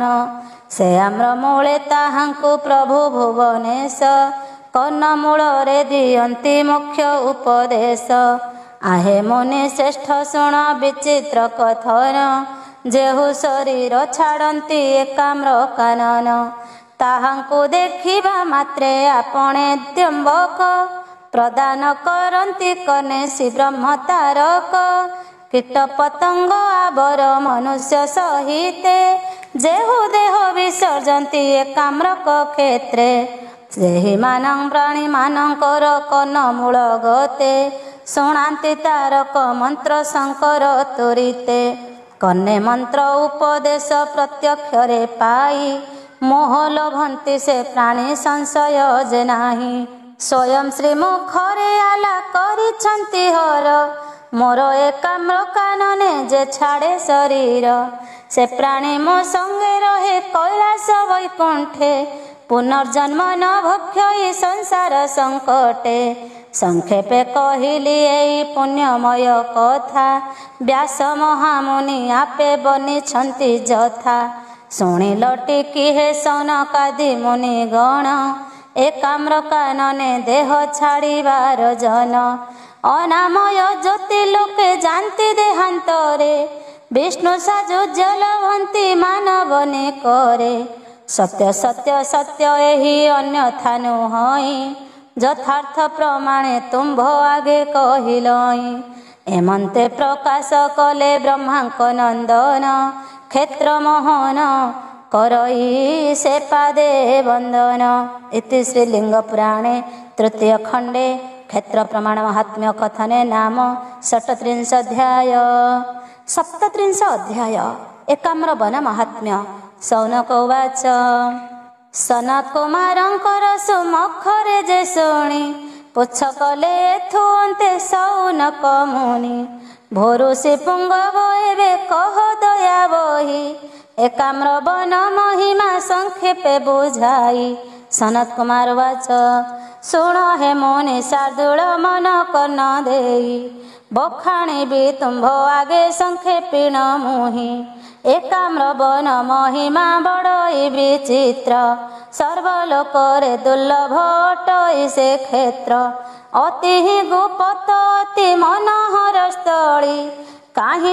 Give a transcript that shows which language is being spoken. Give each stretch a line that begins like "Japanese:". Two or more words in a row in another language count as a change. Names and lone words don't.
Odia: ସେ ଆମ୍ର ମୂଳେ ତାହାଙ୍କୁ ପ୍ରଭୁ ଭୁବନେଶ, କର୍ଣ୍ଣ ମୂଳରେ ଦିଅନ୍ତି ମୋକ୍ଷ ଉପଦେଶ। ଆହେ ମୁନି ଶ୍ରେଷ୍ଠ ଶୁଣ ବିଚିତ୍ର କଥନ, ଯେହୁ ଶରୀର ଛାଡ଼ନ୍ତି ଏକାମ୍ର କାନନ। ତାହାଙ୍କୁ ଦେଖିବା ମାତ୍ରେ ଆପଣେ ତ୍ର୍ୟମ୍ବକ, ପ୍ରଦାନ କରନ୍ତି କନେ ଶ୍ରୀ ବ୍ରହ୍ମ ତାରକ। କୀଟ ପତଙ୍ଗ ଆବର ମନୁଷ୍ୟ ସହିତେ, ଯେହୁ ଦେହ ବିସର୍ଜନ୍ତି ଏକାମ୍ରକ କ୍ଷେତ୍ରେ। ସେହି ମାନଂ ପ୍ରାଣୀ ମାନଙ୍କର କନ ମୂଳ ଗତେ, ଶୁଣନ୍ତି ତାରକ ମନ୍ତ୍ର ଶଙ୍କର ତୁରିତେ। କନ୍ନେ ମନ୍ତ୍ର ଉପଦେଶ ପ୍ରତ୍ୟକ୍ଷରେ ପାଇ, ମୋହ ଲଭନ୍ତି ସେ ପ୍ରାଣୀ ସଂଶୟ ଯେ ନାହିଁ। ସ୍ୱୟଂ ଶ୍ରୀ ମୁଖରେ ଆଲା କରିଛନ୍ତି ହର, ମୋର ଏକାମ୍ର କାନନେ ଯେ ଛାଡ଼େ ଶରୀର। ସେ ପ୍ରାଣୀ ମୋ ସଙ୍ଗେ ରହେ କୈଳାସ ବୈକୁଣ୍ଠେ ପୁନର୍ଜନ୍ମ ନ ଭକ୍ଷ୍ୟ ସଂସାର ସଙ୍କଟେ ସଂକ୍ଷେପେ କହଲି ଏଇ ପୁଣ୍ୟମୟ କଥା ବ୍ୟାସ ମହାମୁନି ଆପେ ବନିଛନ୍ତି ଯଥା ଶୁଣିଲ ଟିକିହେ ସନକାଦି ମୁନି ଗଣ ଏକାମ୍ର କାନନେ ଦେହ ଛାଡ଼ିବାର ଜନ ଅନାମୟ ଜ୍ୟୋତି ଲୋକେ ଯାନ୍ତି ଦେହାନ୍ତରେ ବିଷ୍ଣୁ ସାଯୁଜ୍ୟ ଲଭନ୍ତି ମାନବନେ କରେ ସତ୍ୟ ସତ୍ୟ ସତ୍ୟ ଏହି ଅନ୍ୟଥା ନୁହଇ ଯଥାର୍ଥ ପ୍ରମାଣେ ତୁମ୍ଭ ଆଗେ କହିଲଇ ଏମନ୍ତେ ପ୍ରକାଶ କଲେ ବ୍ରହ୍ମାଙ୍କ ନନ୍ଦନ କ୍ଷେତ୍ର ମୋହନ କରଇ ସେ ପାଦେ ବନ୍ଦନ। ଇତି ଶ୍ରୀଲିଙ୍ଗ ପୁରାଣେ ତୃତୀୟ ଖଣ୍ଡେ କ୍ଷେତ୍ର ପ୍ରମାଣ ମହାତ୍ମ୍ୟ କଥନେ ନାମ 37 ଅଧ୍ୟାୟ। 37 ଅଧ୍ୟାୟ ଏକାମ୍ର ବନ ମହାତ୍ମ୍ୟ। ସୌନକ ଉବାଚ ସନତ କୁମାରଙ୍କର ସୁମୁଖରେ ଯେ ଶୁଣି ପୁଛ କଲେ ଏଥୁ ଅନ୍ତେ ସୌନକ ମୁନି ଭୋରୁଷି ପୁଙ୍ଗବ ଏବେ କହ ଦୟା ବହି ଏକାମ୍ର ବନ ମହିମା ସଂକ୍ଷେପେ ବୁଝାଇ। ସନତ କୁମାର ବାଚ ଶୁଣ ହେ ମୁନି ଶାର୍ଦ୍ଦୂଳ ମନ କର୍ଣ୍ଣ ଦେଇ ବଖାଣି ଭି ତୁମ୍ଭ ଆଗେ ସଂକ୍ଷେପିଣ ମୁହିଁ ଏକାମ୍ର ବନ ମହିମା ବଡ଼ଇ ବିଚିତ୍ର ସର୍ବଲୋକରେ ଦୁର୍ଲଭ ଅଟଇ ସେ କ୍ଷେତ୍ର ଅତି ହିଁ ଗୁପ୍ତ ଅତି ମନୋହର ସ୍ଥଳୀ କାହିଁ